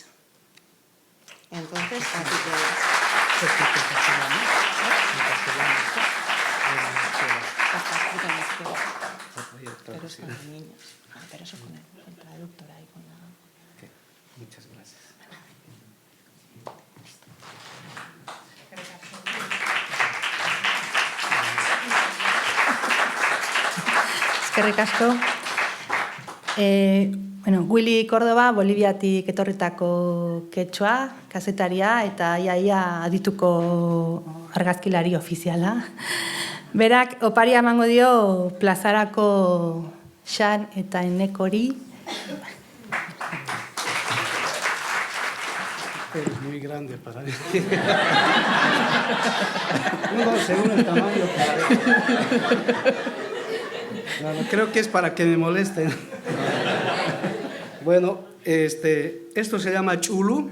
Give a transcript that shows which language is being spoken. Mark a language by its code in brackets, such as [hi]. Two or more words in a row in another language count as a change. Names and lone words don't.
[es] Entonces, así que... Pero es con los niños. Pero eso con el traductor ahí, con la... Muchas gracias. [eu] Eskerrik asko. Willy Córdoba, Boliviatik etorritako ketxoa, kazetaria eta iaia adituko argazkilari ofiziala. Berak oparia emango dio plazarako Xan eta Enekori. [es] Es muy grande para mí. Según el tamaño. No, creo que es para que me molesten. Bueno, esto se llama chulu.